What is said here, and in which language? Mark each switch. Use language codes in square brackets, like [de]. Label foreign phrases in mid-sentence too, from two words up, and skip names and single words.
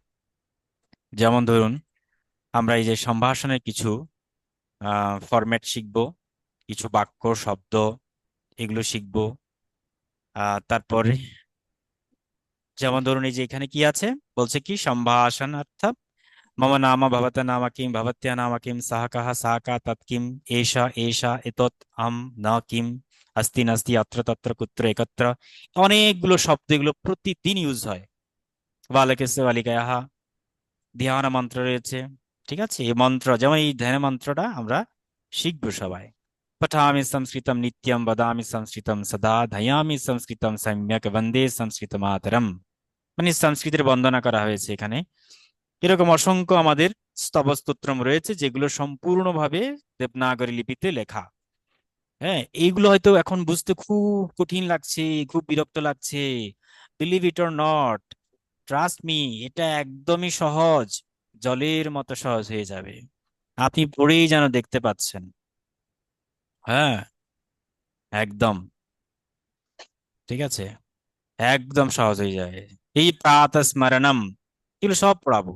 [bn] যেমন ধরুন, আমরা এই যে সম্ভাষণের কিছু ফরম্যাট শিখবো, কিছু বাক্য, শব্দ, এগুলো শিখবো। তারপরে যেমন ধরুন, এই যে এখানে কি আছে, বলছে কি সম্ভাষণ অর্থাৎ [sa] মম নাম ভবত নাম কিম, ভবত্য়া নাম কিম, সাহ কাহ সাহ কা তৎ কিম, এষা এষা এতৎ আম না কিম, আস্তি নাস্তি অত্র তত্র কুত্র একত্র। [bn] অনেকগুলো শব্দ, এগুলো প্রতিদিন ইউজ হয়। [sa] বালকেসে বালিকায়াহা, [bn] ধ্যান মন্ত্র রয়েছে। ঠিক আছে, এই মন্ত্র, যেমন এই ধ্যান মন্ত্রটা আমরা শিখবো সবাই। [sa] পঠামি সংস্কৃতম নিত্যম, বদামি সংস্কৃতম সদা, ধ্যায়ামি সংস্কৃতম সম্যক, বন্দে সংস্কৃত মাতরম। [bn] মানে সংস্কৃতের বন্দনা করা হয়েছে এখানে। এরকম অসংখ্য আমাদের স্তবস্তোত্রম রয়েছে, যেগুলো সম্পূর্ণভাবে দেবনাগরী লিপিতে লেখা। হ্যাঁ, এইগুলো হয়তো এখন বুঝতে খুব কঠিন লাগছে, খুব বিরক্ত লাগছে। [en] Believe it or not, trust me, [bn] এটা একদমই সহজ, জলের মতো সহজ হয়ে যাবে। আপনি পড়েই যেন দেখতে পাচ্ছেন। হ্যাঁ, একদম। ঠিক আছে, একদম সহজ হয়ে যায়। এই প্রাতঃস্মরণম, এগুলো সব পড়াবো।